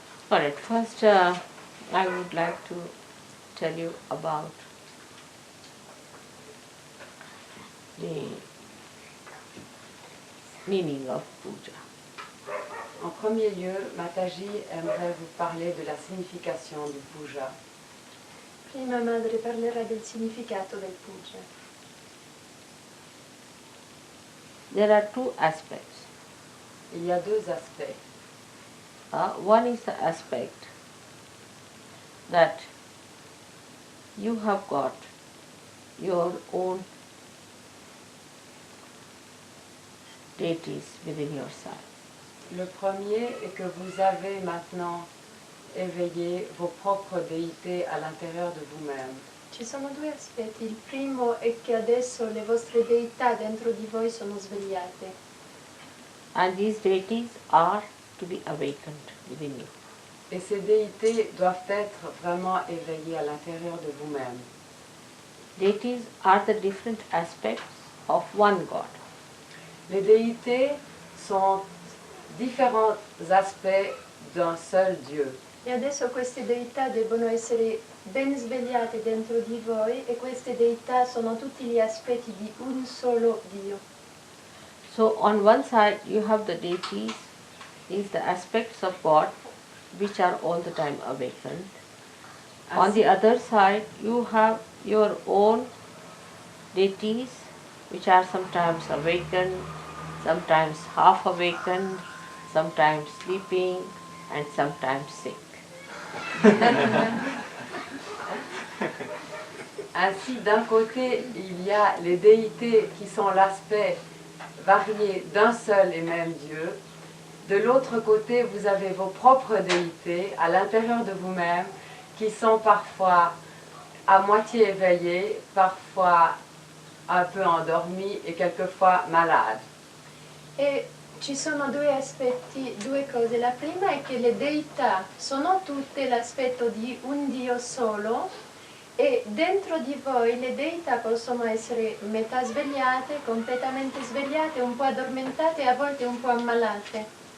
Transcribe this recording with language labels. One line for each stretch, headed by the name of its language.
English: Alright, first I would like to tell you about the meaning of puja.
French: En premier lieu, Mataji aimerait vous parler de la signification du puja.
Italian: Prima madre parlerà del significato del puja.
English: There are 2 aspects.
French: Il y a 2 aspects.
English: One is the aspect that you have got your own deities within yourself.
French: Le premier est que vous avez maintenant éveillé vos propres déités à l'intérieur de vous-même.
Italian: Ci sono due aspetti. Il primo è che adesso le vostre deità dentro di voi sono svegliate.
English: And these deities are to be awakened within you.
French: Et ces déités doivent être vraiment éveillées à l'intérieur de vous-même.
English: Deities are the different aspects of one God.
French: Les déités sont différents aspects d'un seul Dieu.
Italian: E adesso queste deità devono essere ben svegliate dentro di voi e queste deità sono tutti gli aspetti di un solo Dio.
English: So on one side you have the deities, these the aspects of God which are all the time awakened. On the other side you have your own deities which are sometimes awakened, sometimes half awakened, sometimes sleeping and sometimes sick.
French: Ainsi, d'un côté, il y a les déités qui sont l'aspect varié d'un seul et même Dieu. De l'autre côté, vous avez vos propres déités à l'intérieur de vous-même qui sont parfois à moitié éveillés, parfois un peu endormis et quelquefois malades.
Italian: E ci sono due aspetti, due cose. La prima è che le deità sono tutte l'aspetto di un Dio solo e dentro di voi le deità possono essere metà svegliate, completamente svegliate, un po' addormentate e a volte un po' ammalate.